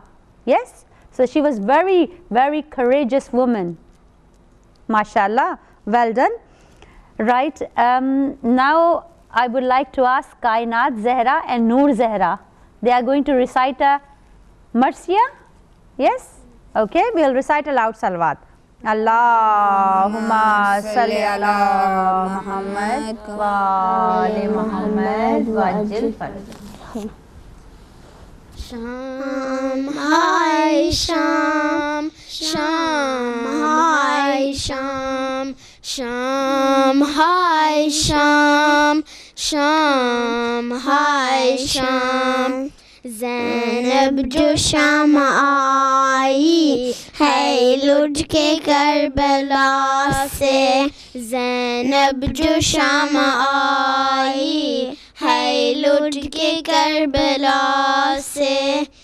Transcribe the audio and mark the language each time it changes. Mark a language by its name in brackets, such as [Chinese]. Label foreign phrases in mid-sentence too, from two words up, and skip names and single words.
[English] Yes, so she was very, very courageous woman. MashaAllah, well done. Right, now I would like to ask Kainat Zahra and Noor Zahra. They are going to recite a Marsiya. Yes, okay, we will recite a loud salawat. [Arabic] اللهم صل على محمد و آل محمد و عجل فرج. [Urdu] شام، ہائے شام، شام، ہائے شام، شام، ہائے شام، شام، ہائے شام. زینب جو شام آئی ہے لٹ کے کربلا سے زینب جو شام آئی ہے لٹ کے کربلا سے